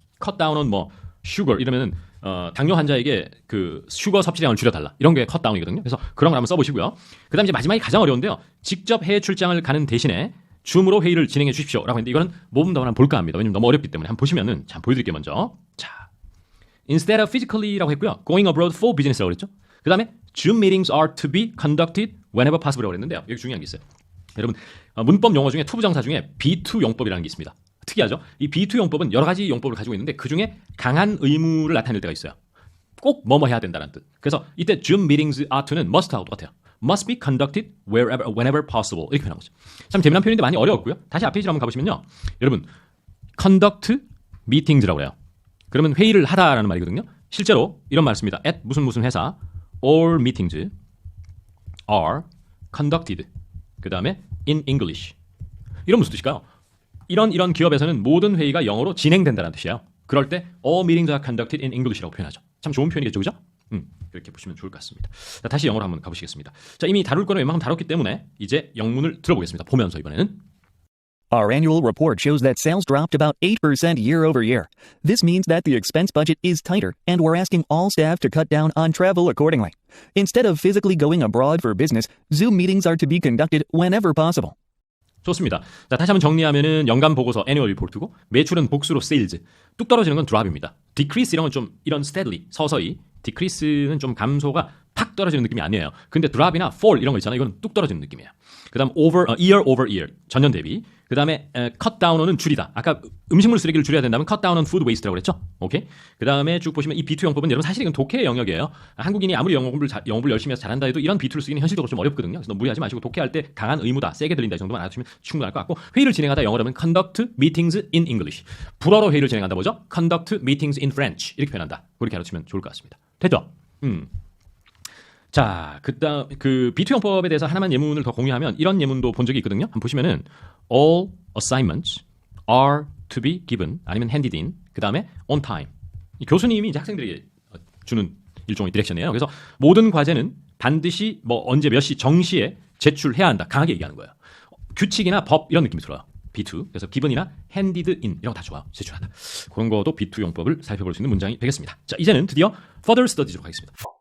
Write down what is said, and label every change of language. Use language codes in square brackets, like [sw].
[ko] cut down on 뭐 sugar 이러면은 당뇨 환자에게 그 슈거 섭취량을 줄여달라. 이런 게 컷다운이거든요. 그래서 그런 걸 한번 써보시고요. 그 다음에 이제 마지막이 가장 어려운데요. 직접 해외 출장을 가는 대신에 줌으로 회의를 진행해 주십시오. 라고 했는데 이거는 모범 답안 한번 볼까 합니다. 왜냐면 너무 어렵기 때문에 한번 보시면은 자, 보여드릴게요, 먼저. 자, [en] instead of physically [ko] 라고 했고요. [en] going abroad for business라고 그랬죠. 그 다음에 Zoom meetings are to be conducted whenever possible라고 그랬는데요. [ko] 여기 중요한 게 있어요. 여러분, 문법 용어 중에 투부정사 중에 B2 용법이라는 게 있습니다. 특이하죠? 이 B2 용법은 여러 가지 용법을 가지고 있는데 그중에 강한 의무를 나타낼 때가 있어요. 꼭 뭐뭐 해야 된다는 뜻. 그래서 이때 Zoom meetings are to는 must하고 똑같아요. [en] must be conducted wherever, whenever possible 이렇게 표현한 거죠. [ko] 참 재미난 표현인데 많이 어려웠고요. 다시 앞 페이지로 한번 가보시면요. 여러분, conduct meetings라고 그래요. 그러면 회의를 하다라는 말이거든요. 실제로 이런 말 씁니다. [en] at [ko] 무슨 회사 [en] all meetings are conducted [ko] 그 다음에 [en] in English. [ko] 이런 무슨 뜻일까요? 이런 기업에서는 모든 회의가 영어로 진행된다는 뜻이에요. [en] 그럴 때 all meetings are conducted in English라고 표현하죠. [ko] 참 좋은 표현이겠죠, 그죠? 그렇게 보시면 좋을 것 같습니다. 자, 다시 영어로 한번 가보시겠습니다. 자, 이미 다룰 거는 웬만큼 다뤘기 때문에 이제 영문을 들어보겠습니다. 보면서 이번에는 [en] Our annual report shows that sales dropped about 8% year over year. This means that the expense budget is tighter, and we're asking all staff to cut down on travel accordingly. Instead of physically going abroad for business, Zoom meetings are to be conducted whenever possible. [ko] 좋습니다. 자, 다시 한번 정리하면은 연간 보고서 annual report고 매출은 복수로 sales, 뚝 떨어지는 건 drop입니다. decrease 이런 건 좀 이런 steadily 서서히, decrease는 좀 감소가 팍 떨어지는 느낌이 아니에요. 근데 drop이나 fall 이런 거 있잖아요. 이건 뚝 떨어지는 느낌이에요. 그다음 year over year 전년 대비. 그다음에 cut down은 줄이다. 아까 음식물 쓰레기를 줄여야 된다면 [en] cut down on food waste [ko] 라고 그랬죠. 오케이. 그다음에 쭉 보시면 이 B2 영법은 여러분 사실 이건 독해의 영역이에요. 한국인이 아무리 영어 공부를 열심히 해서 잘한다 해도 이런 B2를 쓰기는 현실적으로 좀 어렵거든요. 그래서 무리하지 마시고 독해할 때 강한 의무다. 세게 들린다. 이 정도만 알아두시면 충분할 것 같고 회의를 진행하다 영어로 하면 [en] conduct meetings in English. [ko] 불어로 회의를 진행한다 뭐죠? [en] conduct meetings in French. [ko] 이렇게 표현한다. 그렇게 알아두시면 좋을 것 같습니다. 됐죠? 자, 그다음 그 B2 영법에 대해서 하나만 예문을 더 공유하면 이런 예문도 본 적이 있거든요. [en] 한번 보시면은 all assignments are to be given [ko] 아니면 [en] handed in. 그다음에 on time. [ko] 이 교수님이 이제 학생들에게 주는 일종의 디렉션이에요. 그래서 모든 과제는 반드시 뭐 언제 몇 시 정시에 제출해야 한다. 강하게 얘기하는 거예요. 규칙이나 법 이런 느낌이 들어요. B2. 그래서 given이나 handed in 이런 거 다 좋아요. 제출한다. 그런 것도 B2 용법을 살펴볼 수 있는 문장이 되겠습니다. 자, 이제는 드디어 further studies로 가겠습니다.